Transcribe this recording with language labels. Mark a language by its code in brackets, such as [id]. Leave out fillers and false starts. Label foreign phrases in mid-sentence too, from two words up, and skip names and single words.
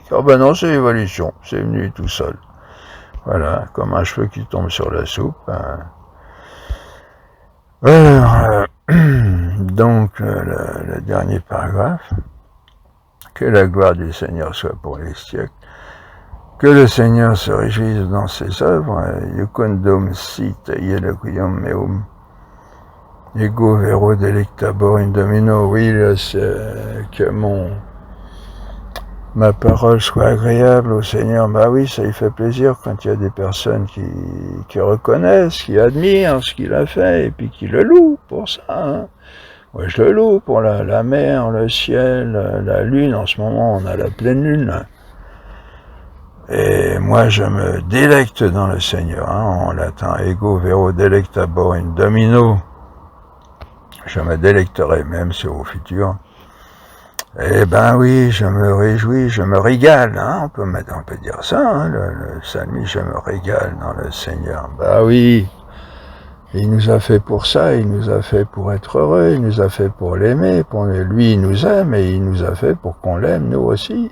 [fr] Oh ben non, c'est l'évolution, c'est venu tout seul. Voilà, comme un cheveu qui tombe sur la soupe. Hein. Alors, donc le dernier paragraphe, que la gloire du Seigneur soit pour les siècles. Que le Seigneur se réjouisse dans ses œuvres, [la] Iucundum sit ielequium meum, ego vero delectabor in domino, [fr] oui, que ma parole soit agréable au Seigneur. Bah oui, ça lui fait plaisir quand il y a des personnes qui reconnaissent, qui admirent ce qu'il a fait, et puis qui le louent pour ça. Hein. Moi, je le loue pour la mer, le ciel, la lune. En ce moment, on a la pleine lune. Et moi, je me délecte dans le Seigneur, hein, en latin, [la] ego vero delectabor in domino. [fr] Je me délecterai même sur au futur. Eh ben oui, je me réjouis, je me régale, hein, on peut dire ça, hein, le psalmiste, je me régale dans le Seigneur. Bah oui, il nous a fait pour ça, il nous a fait pour être heureux, il nous a fait pour l'aimer, lui il nous aime et il nous a fait pour qu'on l'aime nous aussi.